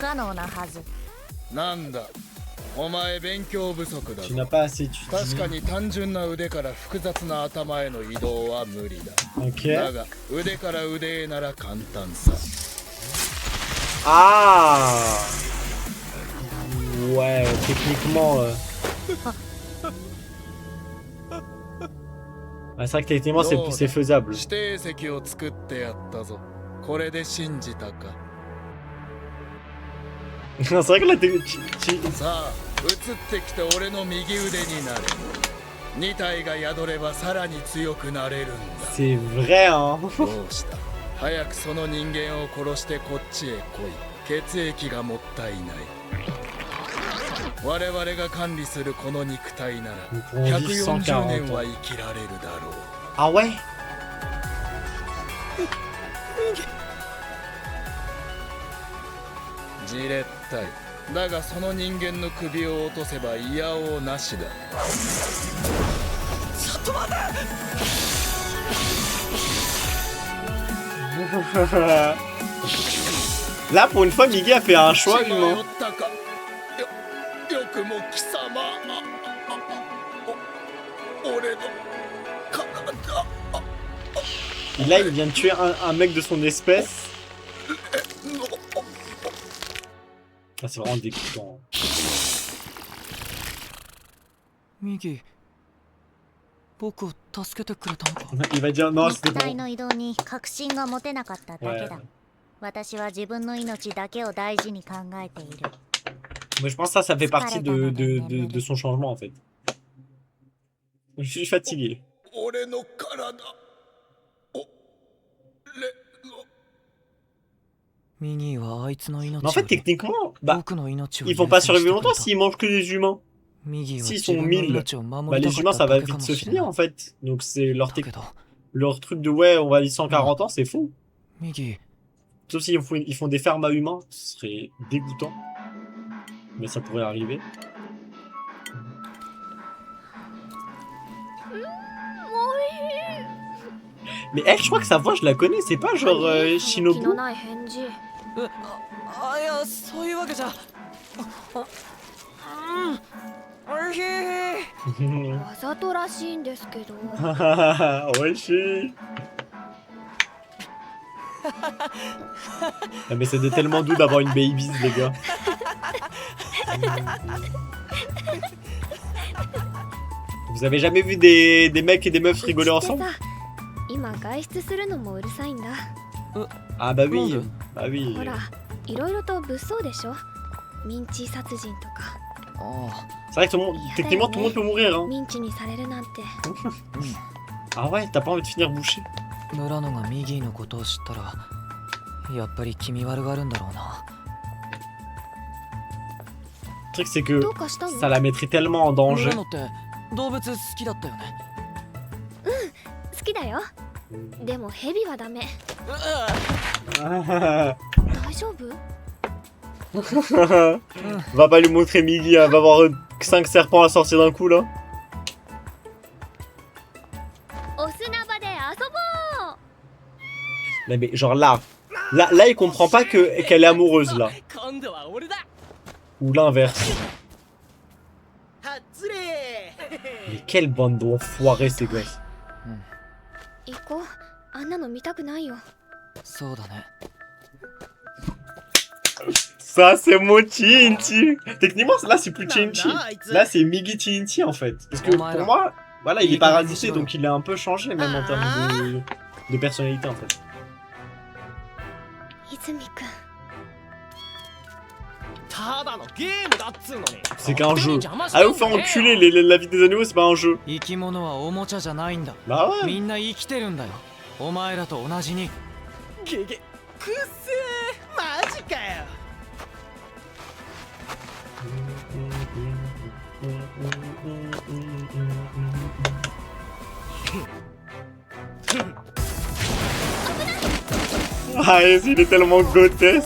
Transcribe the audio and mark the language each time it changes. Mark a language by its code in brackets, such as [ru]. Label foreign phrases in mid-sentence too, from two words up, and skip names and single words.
[ja] なんだ、 お前勉強不足だ [fr] Tu [ja] ぞ [fr] n'as pas assez [ja] 確か [fr] étudié. [ja] に単純な腕から複雑な頭への移動は無理だ [fr] Ok. [ja] だが腕から腕へなら簡単さ [fr] Ah ouais, techniquement... Ah, c'est vrai que techniquement c'est faisable. [ja] 指定席を作ってやったぞこれで信じたか [fr] C'est vrai que là, tu- [ja] さあ移ってきて俺の右腕になれ2体が宿ればさらに強くなれるんだ [fr] c'est vrai, hein. [ja] どうした早くその人間を殺してこっちへ来い血液がもったいない我々が管理するこの肉体なら [fr] Nous pourrons vivre 140 [ja] 140 年 [fr] ans. [ja] は生きられるだろう [fr] Ah ouais? [ja] じれったいだがその人間の首を落とせばいやおうなしだ [fr] Là, pour une fois, Migi a fait un choix [ja] 血が [fr] humain. [ja] 酔ったかよくも貴様俺の体 [fr] Et là, il vient de tuer un mec de son espèce. Ah, c'est vraiment dégoûtant. [ja] ミギ僕を助けてくれたのか [fr] Il va dire non, [ja] 肉 [fr] c'était [ja] 体 [fr] bon. [ja] の移動に確信が持てなかっただけだ [fr] Ouais. [ja] 私は自分の命だけを大事に考えている [fr] Moi, je pense que ça fait partie de son changement en fait. Je suis fatigué. [ja] 俺の体俺のミギーはあいつの命 [fr] Mais en fait, techniquement, bah, [ja] 僕の命を [fr] ils vont pas [ja] 優先して [fr] survivre [ja] くれ [fr] longtemps [ja] た [fr] s'ils mangent que des humains. [ja] ミギーは [fr] S'ils [ja] 自 [fr] sont [ja] 分の [fr] 1000, [ja] 命を [fr] bah, [ja] 守り [fr] les [ja] た [fr] humains [ja] か [fr] ça [ja] っただ [fr] va [ja] けか [fr] vite [ja] も [fr] se [ja] しれな [fr] finir [ja] い [fr] en fait. Donc c'est leur, [ja] だけど [fr] leur truc de ouais, on va vivre 140 ans, c'est fou. [ja] ミギー [fr] Sauf s'ils ils font des fermes à humains, ce serait dégoûtant. Mais ça pourrait arriver. Mais elle, je crois que sa voix, je la connais, c'est pas genre [ja] 気の [fr] Shinobu. [ja] ない返事。いやそういうわけじゃおいしいわざとらしいんですけど。 [fr] Weshi. Ah, mais c'était tellement doux d'avoir une baby, les gars. Vous avez jamais vu des mecs et des meufs rigoler [ja] うちって [fr] ensemble? [ja] さ、今外出するのもうるさいんだ。 [fr] Ah bah oui, Monde. bah oui. [ja] ほら、いろいろと物騒でしょ。ミンチ殺人とか。あ [fr] C'est vrai que tout le monde, techniquement tout le monde peut mourir, hein. [ja] ミンチにされるなんて。 [fr] Ah ouais, t'as pas envie de finir bouché? [ja] あ村野がミギーのことを知ったらやっぱり気味悪がるんだろうな [fr] Le truc c'est que [ja] どうかしたの？ [fr] ça la mettrait tellement en danger. [ja] 村野って動物好きだったよね好きだよ。でもヘビはダメ。 Ah. 大丈夫？ [fr] Va pas lui montrer Migi, hein. Va voir 5 serpents à sortir d'un coup là. [ja] お砂場で遊ぼう。 [fr] Non, mais genre là, il comprend pas qu'elle est amoureuse là. [ja] 今度は俺だ [fr] Ou l'inverse. [ja] はっつれ [fr] Mais quelle bande d'enfoirés ces gosses. [ja] 行こう。あんなの見たくないよ。そうだね [fr] Ça c'est mon Chinchi. Techniquement là c'est plus Chinchi. Là c'est Migi Chinchi en fait. Parce que pour moi, voilà, il est parasité donc il a un peu changé même en termes de personnalité en fait. [ja] 泉くん。ただのゲームだっつうのに [fr] C'est qu'un jeu. [ja] 邪魔し [fr] Allez [ja] て [fr] vous [ja] ん [fr] faire [ja] じゃねえよ [fr] enculer, la vie des animaux c'est pas un jeu. [ja] 生き物はおもちゃじゃないんだ [fr] Bah ouais. [ja] みんな生きてるんだよお前らと同じにゲゲくっせーマジかよ [fr] Ah il est tellement grotesque.